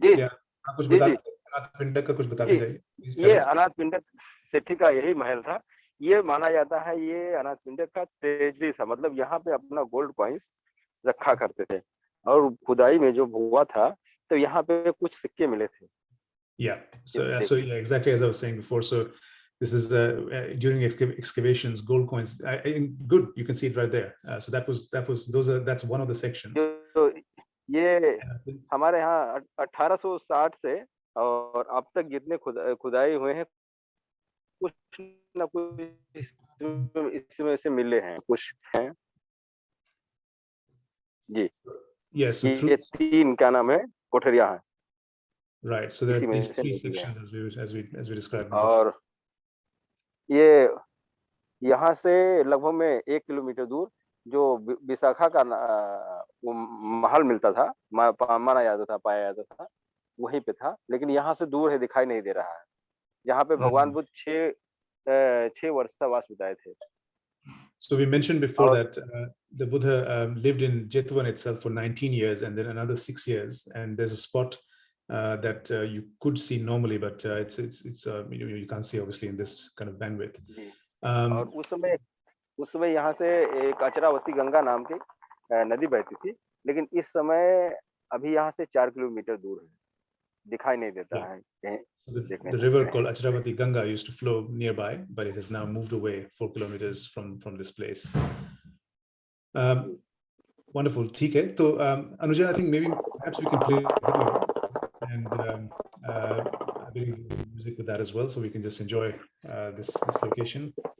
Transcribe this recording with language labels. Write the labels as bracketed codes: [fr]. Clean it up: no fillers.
[hi] Yeah, आप कुछ बता अनाथपिंडक का कुछ बताते जाइए. ये अनाथपिंडक सेठी का यही महल था. ये माना जाता है ये अनाथपिंडक का ट्रेजरी था. मतलब यहाँ पे अपना गोल्ड कॉइन्स रखा करते थे, और खुदाई में जो हुआ था तो यहाँ पे कुछ सिक्के मिले थे. [en] Yeah, so yeah, exactly as I was saying before. So this is during excavations, gold coins. Good, you can see it right there. So that's one of the sections. [hi] तो ये हमारे यहाँ 1860 से और अब तक जितने खुदाई हुए हैं, कुछ न कुछ इसमें से मिले हैं, कुछ हैं जी. [en] Yes, [hi] ये तीन क्या नाम है कोठरियां हैं. [en] Right, so there are these three sections as we described. [hi] और ये यहाँ से लगभग में 1 किलोमीटर दूर जो विशाखा का महल मिलता था, माना जाता था, पाया जाता था, वहीं पे था. लेकिन यहाँ से दूर है, दिखाई नहीं दे रहा है. जहाँ पे भगवान बुद्ध 6 वर्ष का वास बिताए थे. [en] So we mentioned before that the Buddha lived in Jetwan itself for 19 years and then another 6 years, and there's a spot that you could see normally, but it's you can't see obviously in this kind of bandwidth. [hi] और उस समय यहाँ से एक अचरावती गंगा नाम की नदी बहती थी, लेकिन इस समय अभी यहाँ से 4 किलोमीटर दूर है, दिखाई नहीं देता है. [en] The river called Achravati Ganga used to flow nearby, but it has now moved away 4 kilometers from this place. [hi] Wonderful. ठीक है. [en] तो Anuja, I think maybe perhaps we can play video and a bit of music with that as well, so we can just enjoy this location.